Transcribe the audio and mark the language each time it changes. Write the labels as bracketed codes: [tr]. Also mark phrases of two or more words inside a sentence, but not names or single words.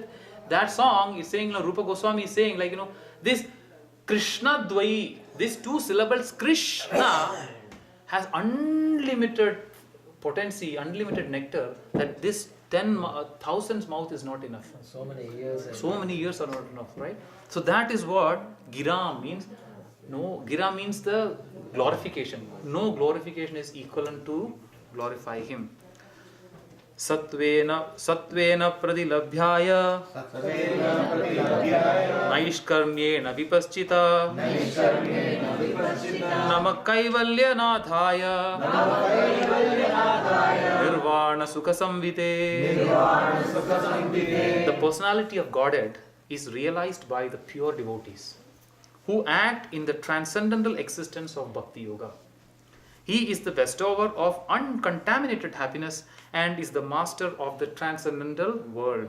[en] That song is saying, Rupa Goswami is saying, like, this Krishna Dvai, these 2 syllables, Krishna has unlimited potency, unlimited nectar, that this 10,000 mouth is not enough. So many years. So many years are not enough, right? So that is what Giram means. No, Gira means the glorification. No glorification is equivalent to glorify him. [sa] Satvena pradilabhyaya naishkarmyena vipaschita namakaivalyanadhaya nirvana sukha samvite. [en] The personality of Godhead is realized by the pure devotees who act in the transcendental existence of Bhakti Yoga. He is the bestower of uncontaminated happiness and is the master of the transcendental world.